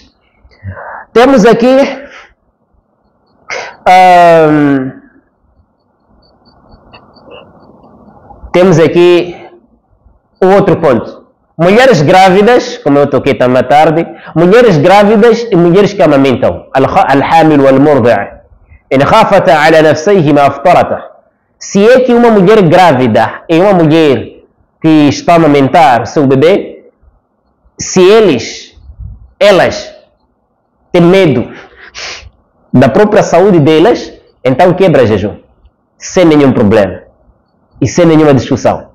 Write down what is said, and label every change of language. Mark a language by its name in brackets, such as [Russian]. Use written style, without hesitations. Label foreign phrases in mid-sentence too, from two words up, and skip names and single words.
[Portuguese] Temos aqui o outro ponto. Mulheres grávidas, como eu toquei também à tarde, mulheres grávidas e mulheres que amamentam. [Arabic] الحامل والمرضع'. إن خافتا على نفسيهما أفطرتا. [Portuguese] Se é que uma mulher grávida e uma mulher que está a amamentar seu bebê, se elas têm medo da própria saúde delas, então quebra jejum, sem nenhum problema e sem nenhuma discussão.